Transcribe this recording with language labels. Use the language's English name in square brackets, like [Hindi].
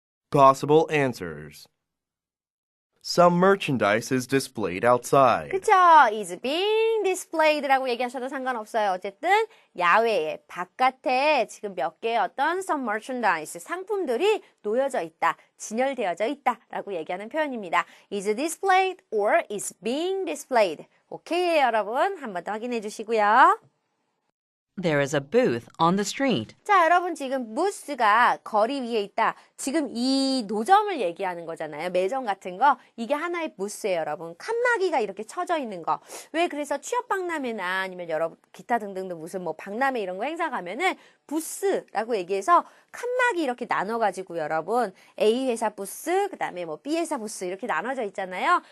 [English] Possible answers. Some merchandise is displayed outside. [Korean] 그쵸? [English] is being displayed [Korean] 라고 얘기하셔도 상관없어요. 어쨌든 야외에 바깥에 지금 몇 개의 어떤 [English] some merchandise [Korean] 상품들이 놓여져 있다, 진열되어져 있다라고 얘기하는 표현입니다. [English] is displayed or is being displayed. [Korean] 오케이 여러분 한 번 더 확인해 주시고요. [English] There is a booth on the street. [Korean] 자, 여러분 지금 부스가 거리 위에 있다. 지금 이 노점을 얘기하는 거잖아요. 매점 같은 거. 이게 하나의 부스예요, 여러분. 칸막이가 이렇게 쳐져 있는 거. 왜 그래서 취업박람회나 아니면 여러분 기타 등등등 무슨 뭐 박람회 이런 거 행사 가면은 부스라고 얘기해서 칸막이 이렇게 나눠가지고 여러분 A 회사 부스, 그 다음에 뭐 B 회사 부스 이렇게 나눠져 있잖아요.